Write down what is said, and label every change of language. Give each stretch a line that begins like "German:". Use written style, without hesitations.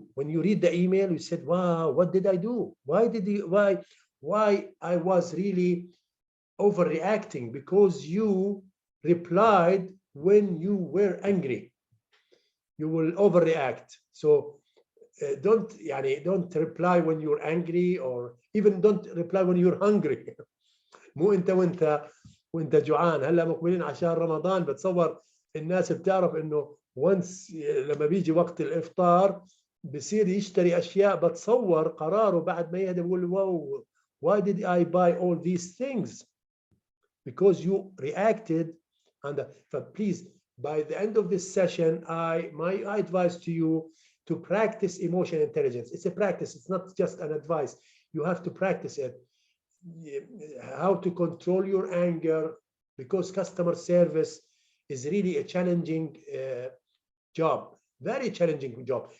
English: When you read the email, you said, wow, what did I do? Why I was really overreacting? Because you replied when you were angry. You will overreact. So don't reply when you're angry, or even don't reply when you're hungry.
Arabic: مو انت وانت جوعان. هلا مقبلين على شهر رمضان، بتصور الناس بتعرف انه
English: once
Arabic: لما بيجي وقت الافطار بصير يشتري اشياء، بتصور قراره بعد ما يهدى بيقول واو,
English: why did I buy all these things? Because you reacted. And please, by the end of this session, my advice to you to practice emotional intelligence. It's a practice. It's not just an advice. You have to practice it. How to control your anger, because customer service is really a challenging job, very challenging job.